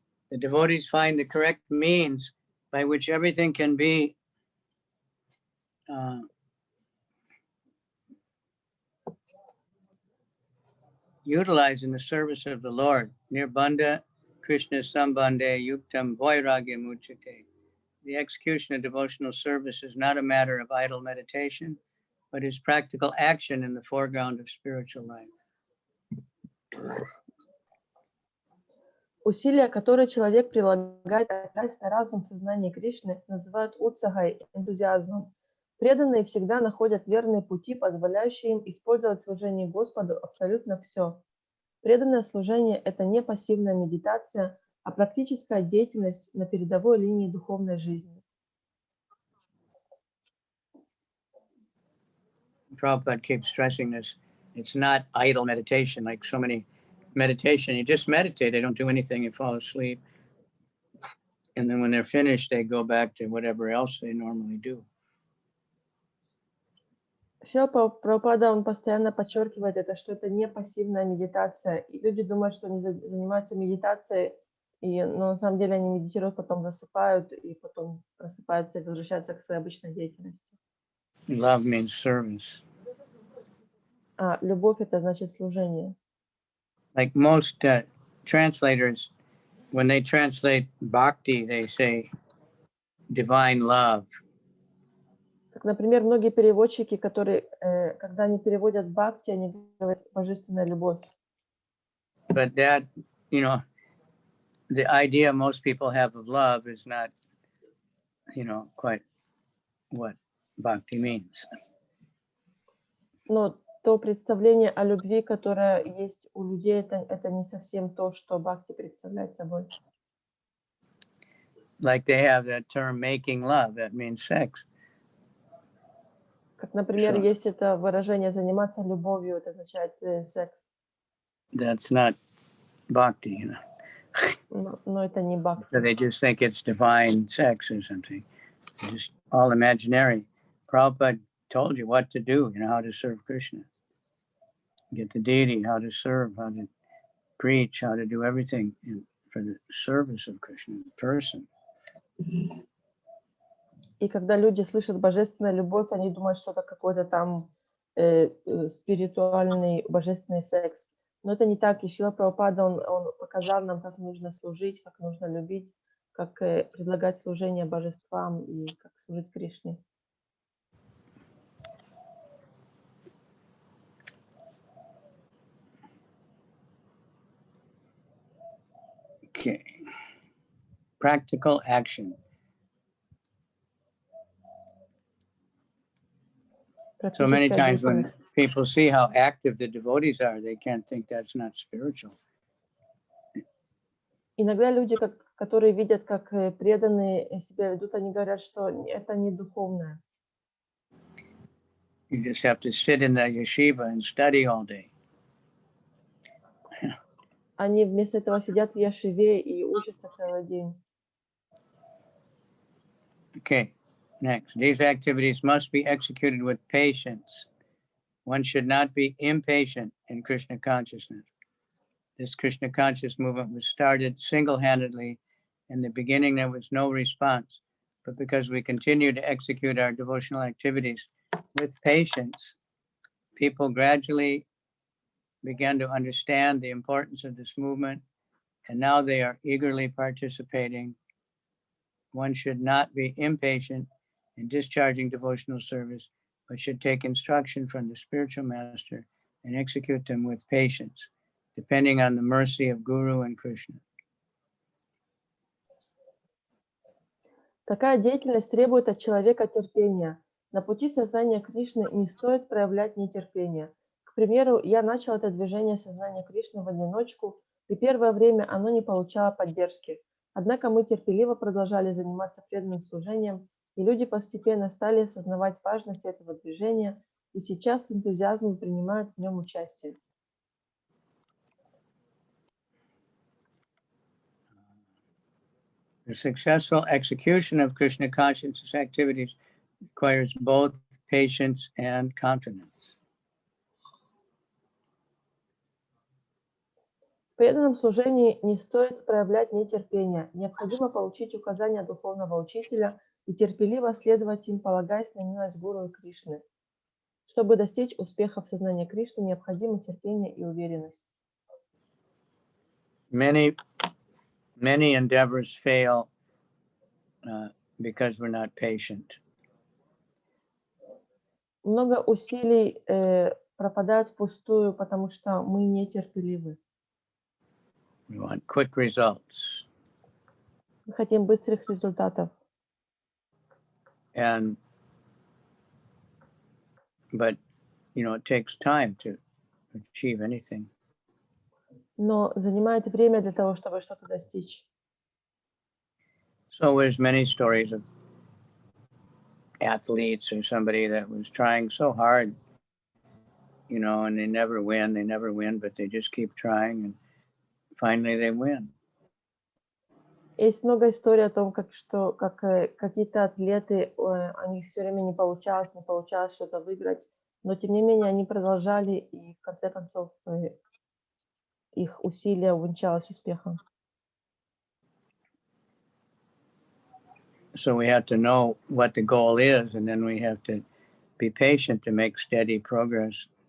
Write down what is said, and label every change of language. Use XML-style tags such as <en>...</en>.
<en>The devotees find the correct means by which everything can be utilized in the service of the Lord.</en> <sa>Nirbandha Krishna Sambandhe Yuktam Vairagyam Uchate.</sa> <en>The execution of devotional service is not a matter of idle meditation, but is practical action in the foreground of spiritual life.</en> <ru>Усилия, которые человек прилагает, опираясь на разум сознания Кришны, называют утсахой, энтузиазмом. Преданные всегда находят верные пути, позволяющие им использовать в служении Господу абсолютно все. Преданное служение – это не пассивная медитация, а практическая деятельность на передовой линии духовной жизни.</ru> <en>Prabhupada keeps stressing this. It's not idle meditation like so many meditation. You just meditate, they don't do anything, you fall asleep. And then when they're finished, they go back to whatever else they normally do.</en> <ru>Шрила Прабхупада, он постоянно подчеркивает это, что это не пассивная медитация. И люди думают, что они занимаются медитацией, но на самом деле они медитируют, потом засыпают, и потом просыпаются и возвращаются к своей обычной деятельности.</ru> <en>Love means service.</en> <ru>А любовь – это значит служение.</ru> <en>Like most translators, when they translate bhakti, they say divine love.</en> <ru>Как, например, многие переводчики, которые, когда они переводят бхакти, они говорят божественная любовь.</ru> <en>But that, you know, the idea most people have of love is not, you know, quite what bhakti means.</en> <ru>Но то представление о любви, которое есть у людей, это не совсем то, что бхакти представляет собой.</ru> <en>Like they have that term making love, that means sex.</en> <ru>Как, например,</ru> <en>So</en> <ru>есть это выражение «заниматься любовью», это означает секс,</ru> <en>that's not bhakti, you know.</en> <ru>но это не</ru> <en>So</en> <ru>бхакти.</ru> <en>they just think it's divine sex or something. It's just all imaginary. Prabhupada told you what to do, you know, how to serve Krishna. Get the deity, how to serve, how to preach, how to do everything for the service of Krishna, the person.</en> <ru>И когда люди слышат божественная любовь, они думают, что это какой-то там спиритуальный божественный секс. Но это не так. И Шрила Прабхупада, он показал нам, как нужно служить, как нужно любить, как предлагать служение божествам и как служить Кришне.</ru> <en>Okay. Practical action. So many</en> <ru>Практическая</ru> <en>times when</en> <ru>деятельность.</ru> <en>people see how active the devotees are, they can't think that's not spiritual.</en> <ru>Иногда люди, которые видят, как преданные себя ведут, они говорят, что это не духовное.</ru> <en>You just have to sit in the yeshiva and study all day.</en> <ru>Они вместо этого сидят в яшиве и учатся целый день.</ru> <en>Okay, next. These activities must be executed with patience. One should not be impatient in Krishna consciousness. This Krishna conscious movement was started single-handedly. In the beginning, there was no response, but because we continue to execute our devotional activities with patience, people gradually began to understand the importance of this movement, and now they are eagerly participating. One should not be impatient in discharging devotional service, but should take instruction from the spiritual master and execute them with patience, depending on the mercy of Guru and Krishna.</en> <ru>Такая деятельность требует от человека терпения. На пути сознания Кришны не стоит проявлять нетерпение. К примеру, я начал это движение сознания Кришны в одиночку, и первое время оно не получало поддержки. Однако мы терпеливо продолжали заниматься преданным служением, и люди постепенно стали осознавать важность этого движения, и сейчас с энтузиазмом принимают в нем участие.</ru> <en>The successful execution of Krishna consciousness activities requires both patience and confidence.</en> <ru>В преданном служении не стоит проявлять нетерпение. Необходимо получить указания духовного учителя и терпеливо следовать им, полагаясь на милость Гуру и Кришны. Чтобы достичь успеха в сознании Кришны, необходимо терпение и уверенность.</ru> <en>Many endeavors fail because we're not patient.</en> <ru>Много усилий пропадают впустую, потому что мы нетерпеливы.</ru> <en>We want quick results.</en> <ru>Мы хотим быстрых результатов.</ru> <en>But it takes time to achieve anything.</en> <ru>Но занимает время для того, чтобы что-то достичь.</ru> <en>So there's many stories of athletes or somebody that was trying so hard, and they never win, but they just keep trying and finally they win.</en> <ru>Есть много историй о том, как какие-то атлеты, у них все время не получалось что-то выиграть, но тем не менее они продолжали, и в конце концов их усилия увенчалось успехом.</ru> <en>So we have to know what the goal is, and then we have to be patient to make steady progress.</en>